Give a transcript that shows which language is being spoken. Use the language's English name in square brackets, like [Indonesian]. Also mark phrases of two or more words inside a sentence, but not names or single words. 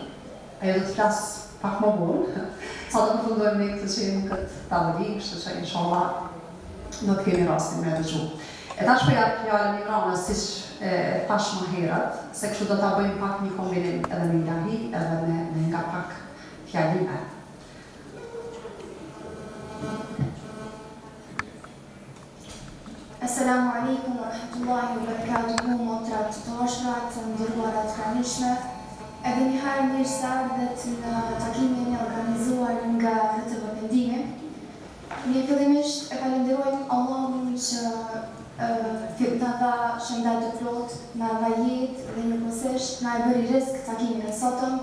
[Albanian] Ajo do të flas pak më vonë, sa do të përfundojmë ne këtë që jemi këtë tavolinë, kështu që inshallah do të kemi rastin me dëgju. E tash për fjalën Imranës, siç tash më herët, se kështu do ta bëjmë pak një kombinim edhe me ilahi, edhe me nga pak fjalime. [Arabic] السلام عليكم ورحمة الله وبركاته, [Albanian] motra të dashura, të nderuara të pranishme. Edhe një herë mirë se ardhët në takimin e organizuar nga KTV Pendimi. Ne fillimisht e falenderojmë Allahun që na dha shëndet të plot, na dha jetë dhe njëkohësisht na e bëri rizq takimin e sotëm.